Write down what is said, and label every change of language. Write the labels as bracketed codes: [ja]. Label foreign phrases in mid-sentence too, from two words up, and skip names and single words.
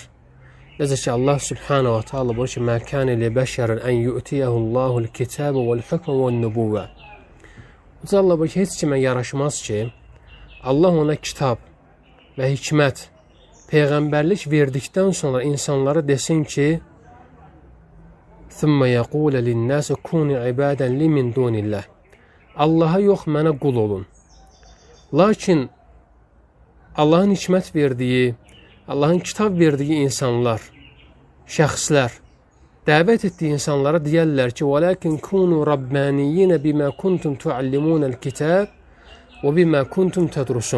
[az] Necə ki [ar] الله سبحانه وتعالى [az] buyurur ki: [ar] "ما كان لبشر أن يؤتيه الله الكتاب والحكم والنبوة." [az] Uca Allah buyurur ki, heç kimə yaraşmaz ki, Allah ona kitab və hikmət, peyğəmbərlik verdikdən sonra insanlara desin ki: [ar] "ثم يقول للناس كونوا عبادا لي من دون الله." [az] Allaha yox, mənə qul olun. Lakin Allahın hikmət verdiyi, Allahın kitab verdiyi insanlar, şəxslər dəvət etdiyi insanlara deyərlər ki: [ar] "ولكن كونوا ربانيين بما كنتم تعلمون الكتاب وبما كنتم تدرسون."